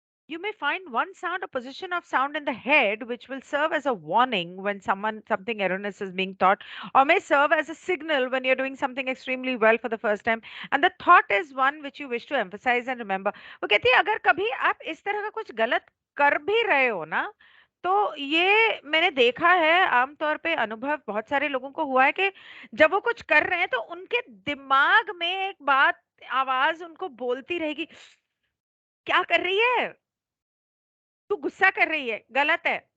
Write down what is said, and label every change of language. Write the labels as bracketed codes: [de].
[en] you may find one sound, a position of sound in the head, which will serve as a warning when something erroneous is being taught, or may serve as a signal when you're doing something extremely well for the first time. And the thought is one which you wish to emphasize and remember. [hi] वो कहती है अगर कभी आप इस तरह का कुछ गलत कर भी रहे हो ना, तो ये मैंने देखा है, आमतौर पे अनुभव बहुत सारे लोगों को हुआ है कि जब वो कुछ कर रहे हैं तो उनके दिमाग में एक बात, आवाज उनको बोलती रहेगी, क्या कर रही है, तू गुस्सा कर रही है, गलत है।